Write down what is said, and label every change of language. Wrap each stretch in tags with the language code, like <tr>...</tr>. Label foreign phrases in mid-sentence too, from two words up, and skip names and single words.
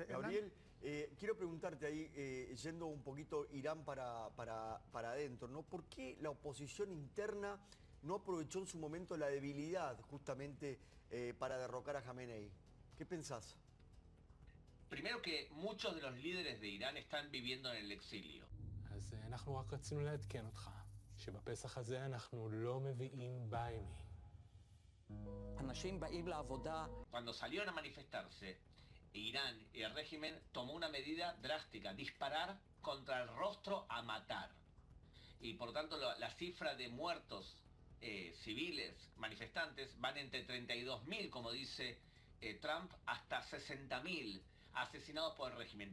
<es>Gabriel, quiero preguntarte ahí, yendo un poquito Irán para adentro, ¿no? ¿Por qué la oposición interna no aprovechó en su momento la debilidad justamente para derrocar a Khamenei? ¿Qué pensás? Primero que muchos de los líderes de Irán están viviendo en el exilio.</es> <he>אז אנחנו רק רצינו לעדכן אותך, שבפסח הזה אנחנו לא מביאים ביימי. אנשים באים לעבודה.</he> <es>Cuando salieron a manifestarse, Irán y el régimen tomó una medida drástica, disparar contra el rostro a matar. Y por lo tanto la cifra de muertos civiles, manifestantes, van entre 32.000, como dice Trump, hasta 60.000 asesinados por el régimen.</es>